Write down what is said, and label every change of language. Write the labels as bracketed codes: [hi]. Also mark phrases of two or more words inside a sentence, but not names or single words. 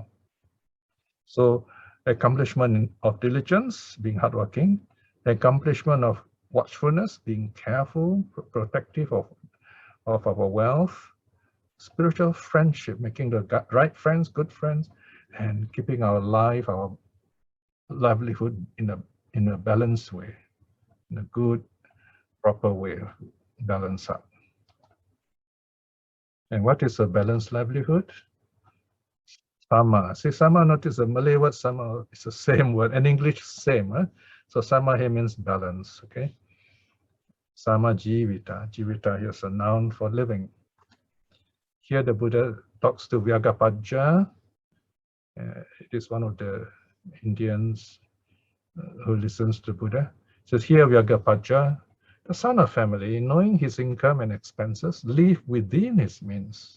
[en] So accomplishment of diligence, being hardworking, accomplishment of watchfulness, being careful, protective of our wealth, spiritual friendship, making the right friends, good friends, and keeping our life, our livelihood in a balanced way, in a good, proper way, balance up. And what is a balanced livelihood? Sama. See, sama, notice the Malay word sama is the same word, and English same. Huh? So sama here means balance, okay? [pi] Sama jivita. [en] Jivita here is a noun for living. Here the Buddha talks to Vyagapaja. It is one of the Indians who listens to Buddha. It says here Vyagapaja, the son of family, knowing his income and expenses, live within his means.